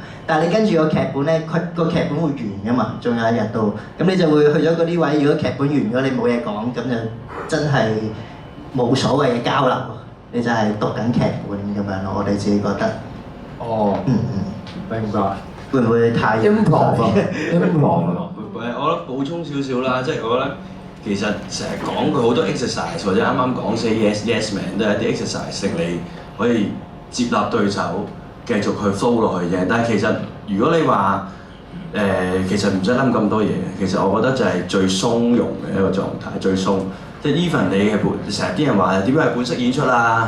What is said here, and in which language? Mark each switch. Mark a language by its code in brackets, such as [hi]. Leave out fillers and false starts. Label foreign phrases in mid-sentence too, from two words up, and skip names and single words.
[yue] 但係你跟住個劇本咧，個劇本會完㗎嘛，仲有一日到，咁你就會去咗嗰啲位。如果劇本完咗，你冇嘢講，咁就真係冇所謂嘅交流，你就係讀緊劇本咁樣咯。我哋自己覺得。哦。明白。會唔會太 improv？我覺得補充少少啦，即係我覺得。其實成日講佢好多 exercise， 或者啱啱講 [en] say yes man [yue] 都係一啲 exercise， 令你可以接納對手，繼續去 flow 落去嘅。但係其實如果你話其實唔使諗咁多嘢，其實我覺得就係最鬆容嘅一個狀態，最鬆。即係 even 你係成日啲人話點樣係本色演出啊？